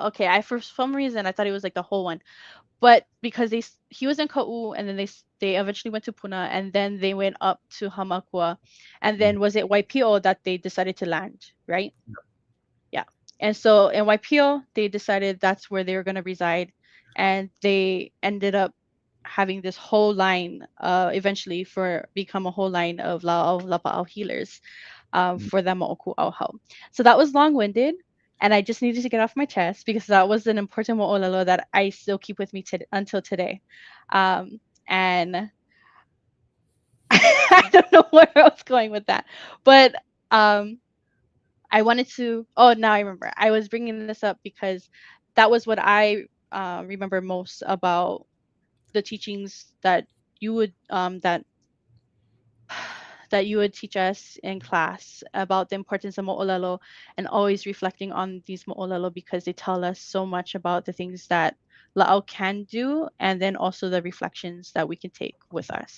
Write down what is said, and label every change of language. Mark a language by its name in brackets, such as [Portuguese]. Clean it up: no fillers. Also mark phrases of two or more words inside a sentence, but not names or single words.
[English] Okay, for some reason I thought it was like the whole one. But because he was in Ka'u, and then they eventually went to Puna, and then they went up to Hamakua, and then was it Waipio that they decided to land, right? Yeah. And so in Waipio, they decided that's where they were going to reside, and they ended up having this whole line eventually become a whole line of [Hawaiian] Lāʻau Lapaʻau [English] healers for the [Hawaiian] moʻoku auhau. [English] So that was long-winded, and I just needed to get off my chest because that was an important moʻolelo that I still keep with me until today. And I don't know where I was going with that, but I wanted to, now I remember. I was bringing this up because that was what I remember most about the teachings that you would that you would teach us in class about the importance of mo'olelo, and always reflecting on these mo'olelo because they tell us so much about the things that Lāʻau can do, and then also the reflections that we can take with us.